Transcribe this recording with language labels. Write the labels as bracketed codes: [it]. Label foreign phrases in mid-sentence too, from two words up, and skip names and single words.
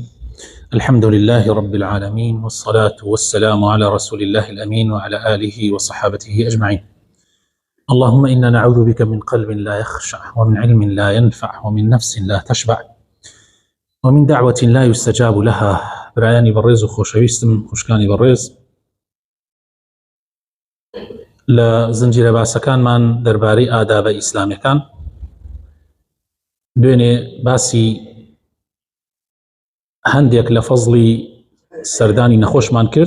[ar] الحمد لله رب العالمين، والصلاة والسلام على رسول الله الأمين وعلى آله وصحابته أجمعين. اللهم إنا نعوذ بك من قلب لا يخشع، ومن علم لا ينفع، ومن نفس لا تشبع، ومن دعوة لا يستجاب لها. [ckb] برایانی بەڕێز و خۆشەویستم، خوشکانی بەڕێز، لە زنجیرە باسەکانمان دەربارەی ئادابە ئیسلامیەکان دوێنێ باسی هەندێک لە فەزڵی سەردانی نەخۆشمان کرد.